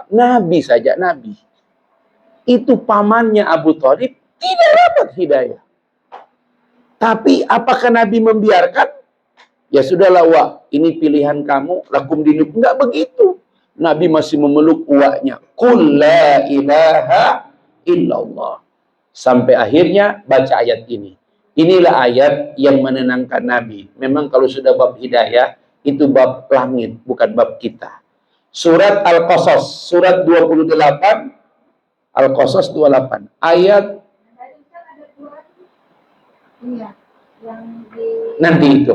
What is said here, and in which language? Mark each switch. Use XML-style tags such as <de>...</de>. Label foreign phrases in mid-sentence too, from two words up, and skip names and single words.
<id>Nabi saja, Nabi. Itu pamannya Abu Thalib tidak dapat hidayah. Tapi apakah Nabi membiarkan? Ya sudahlah, Wak, ini pilihan kamu,</id> <ar>لكم دينك.</ar> <id>Enggak begitu. Nabi masih memeluk uaknya.</id> <ar>قل لا إله إلا الله.</ar> <id>Sampai akhirnya baca ayat ini. Inilah ayat yang menenangkan Nabi. Memang kalau sudah bab hidayah, itu bab langit, bukan bab kita. Surat Al-Qasas, surat 28, Al-Qasas 28, ayat nanti itu.</id>